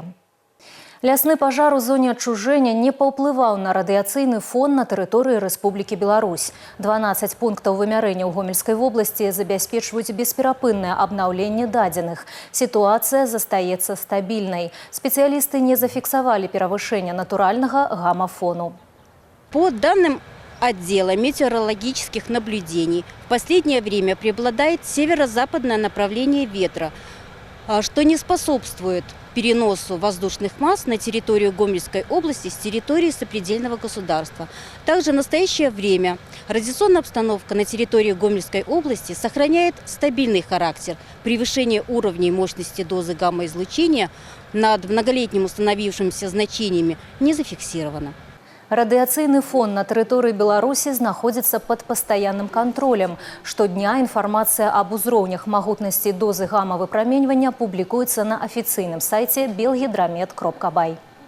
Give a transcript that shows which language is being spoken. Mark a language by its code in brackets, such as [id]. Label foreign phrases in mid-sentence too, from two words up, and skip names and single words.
[be] Лясны пажар у зоне адчужэння не паўплываў на радыяцыйны фон на тэрыторыі Рэспублікі Беларусь. 12 пунктаў вымярэння ў Гомельскай вобласці забяспечваюць бесперапыннае абнаўленне дадзеных. Сітуацыя застаецца стабільнай. Спецыялісты не зафіксавалі перавышэння натуральнага гамафону. [ru] По данным отдела метеорологических наблюдений, в последнее время преобладает северо-западное направление ветра, что не способствует переносу воздушных масс на территорию Гомельской области с территории сопредельного государства. Также в настоящее время радиационная обстановка на территории Гомельской области сохраняет стабильный характер. Превышение уровней мощности дозы гамма-излучения над многолетним установившимися значениями не зафиксировано. [be] Радыяцыйны фон на тэрыторыі Беларусі знаходзіцца пад пастаянным кантролем. Штодня інфармацыя аб узроўнях магутнасці дозы гама-выпраменьвання публікуецца на афіцыйным сайце belgidromet.by.